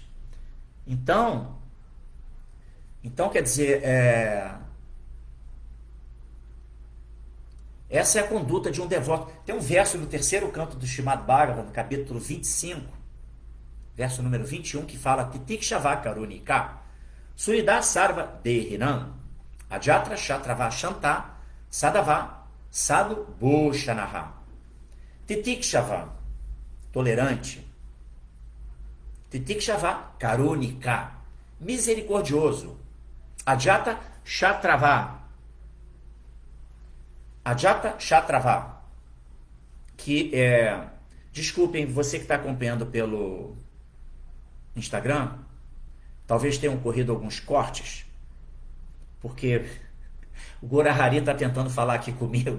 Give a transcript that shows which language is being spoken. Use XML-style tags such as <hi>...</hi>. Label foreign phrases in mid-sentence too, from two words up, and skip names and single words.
<pt>Então quer dizer, essa é a conduta de um devoto. Tem um verso no terceiro canto do Srimad Bhagavatam, no capítulo 25, verso número 21, que fala:</pt> <sa>Titikshava karunika, Surida sarva dehinam, Ajatra shatrava shanta, Sadava sadu bhushanaha.</sa> <pt>Titikshava, tolerante.</pt> <sa>Titikshava karunika, misericordioso. Ajata shatrava,</sa> <pt>que desculpem, você que está acompanhando pelo Instagram, talvez tenham ocorrido alguns cortes, porque o Gorahari está tentando falar aqui comigo.</pt>